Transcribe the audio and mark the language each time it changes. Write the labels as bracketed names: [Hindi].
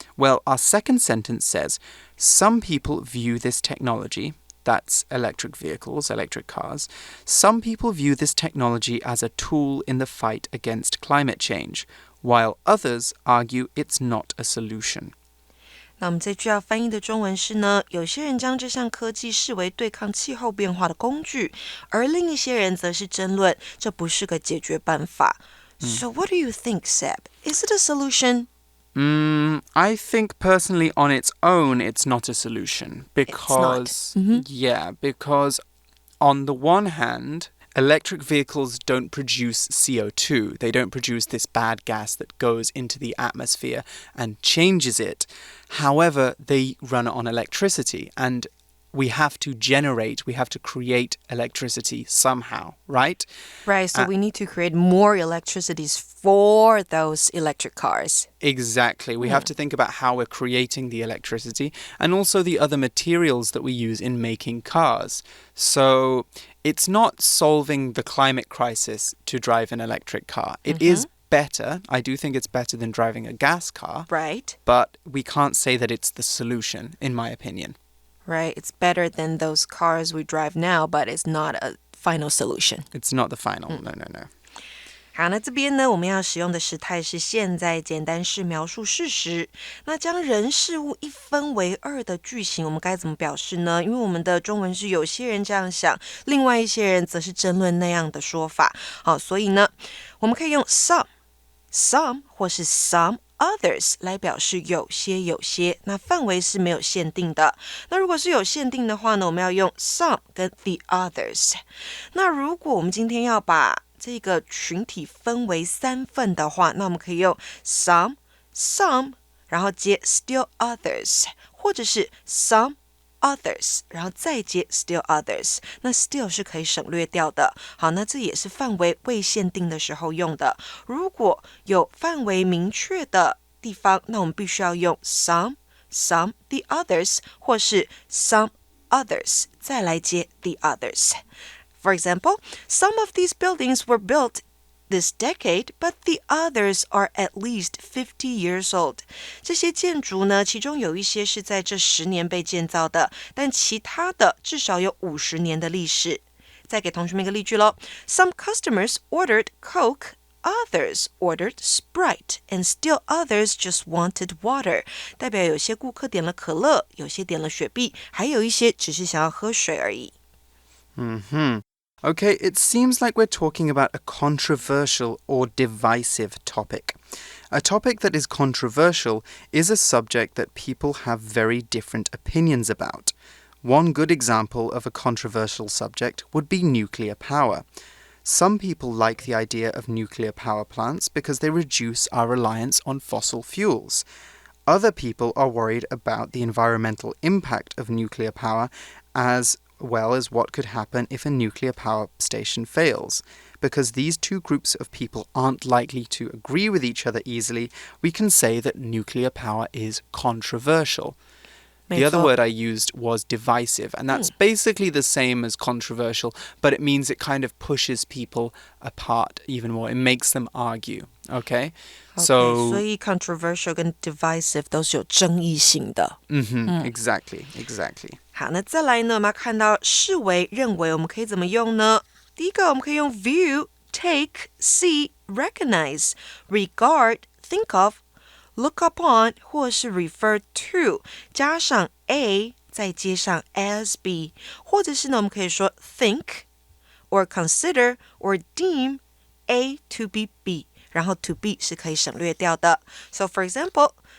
[English] Well, our second sentence says, some people view this technology,that's electric vehicles, electric cars. Some people view this technology as a tool in the fight against climate change, while others argue it's not a solution. [Chinese] 那我们这句要翻译的中文是呢，有些人将这项科技视为对抗气候变化的工具，而另一些人则是争论这不是个解决办法。 [English] So what do you think, Seb? Is it a solution?I think personally on its own it's not a solution because because on the one hand electric vehicles don't produce CO2. They don't produce this bad gas that goes into the atmosphere and changes it. However, they run on electricity and we have to create electricity somehow, right? Right, so we need to create more electricities for those electric cars. Exactly. We have to think about how we're creating the electricity and also the other materials that we use in making cars. So it's not solving the climate crisis to drive an electric car. It is better. I do think it's better than driving a gas car. Right. But we can't say that it's the solution, in my opinion.Right, it's better than those cars we drive now, but it's not a final solution. It's not the final, no. [Chinese] 好，那这边呢，我们要使用的时态是现在简单式描述事实。那将人事物一分为二的句型，我们该怎么表示呢？因为我们的中文是有些人这样想，另外一些人则是争论那样的说法。好，所以呢，我们可以用 some 或是 some.Others 来表示有些，那范围是没有限定的。那如果是有限定的话呢，我们要用 some 跟 the others。那如果我们今天要把这个群体分为3份的话，那我们可以用 some， 然后接 still others， 或者是 some others， 然后再接 still others， 那 still 是可以省略掉的。好，那这也是范围未限定的时候用的。如果有范围明确的地方，那我们必须要用 some the others 或是 some others 再来接 the others。 [English] For example, some of these buildings were built this decade, but the others are at least 50 years old. [Chinese] 这些建筑呢，其中有一些是在这10年被建造的，但其他的至少有50年的历史。再给同学们一个例句咯。 [English] Some customers ordered Coke.Others ordered Sprite, and still others just wanted water. [Chinese] 代表有些顾客点了可乐，有些点了雪碧，还有一些只是想要喝水而已。 [English] Okay, it seems like we're talking about a controversial or divisive topic. A topic that is controversial is a subject that people have very different opinions about. One good example of a controversial subject would be nuclear power.Some people like the idea of nuclear power plants because they reduce our reliance on fossil fuels. Other people are worried about the environmental impact of nuclear power as well as what could happen if a nuclear power station fails. Because these two groups of people aren't likely to agree with each other easily, we can say that nuclear power is controversial.The other word I used was divisive, and that's basically the same as controversial, but it means it kind of pushes people apart even more. It makes them argue, okay? [Chinese] So 所以 controversial 跟 divisive 都是有争议性的。 [English] Exactly. [Chinese] 好，那再来呢，我们要看到视为、认为，我们可以怎么用呢？第一个，我们可以用 view, take, see, recognize, regard, think of.Look upon 或是 refer to 加上 a 再接上 as be 或者是呢我们可以说 think or consider or deem a to be b 然后 to be 是可以省略掉的 So for example